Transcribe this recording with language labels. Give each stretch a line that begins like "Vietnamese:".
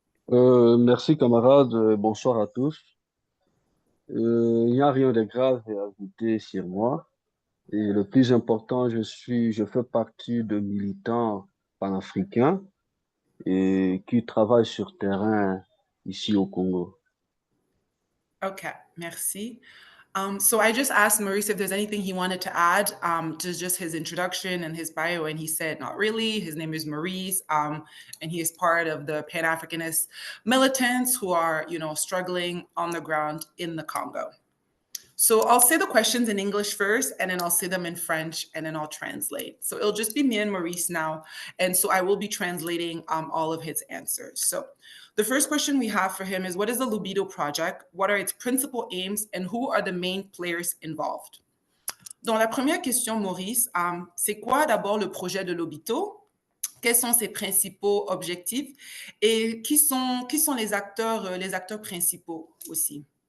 French: Merci camarades, bonsoir à tous. Il n'y a rien de grave à ajouter sur moi. Et le plus important, je fais partie de militants panafricains et qui travaille sur terrain ici au Congo. Okay, merci.
English: So I just asked Maurice if there's anything he wanted to add to just his introduction and his bio, and he said not really. His name is Maurice, and he is part of the Pan-Africanist militants who are, struggling on the ground in the Congo. So I'll say the questions in English first, and then I'll say them in French, and then I'll translate. So it'll just be me and Maurice now, and so I will be translating all of his answers. So the first question we have for him is, what is the Lubito Project? What are its principal aims, and who are the main players involved?
French: Dans la première question, Maurice, c'est quoi d'abord le projet de Lobito? Quels sont ses principaux objectifs et qui sont les acteurs principaux aussi?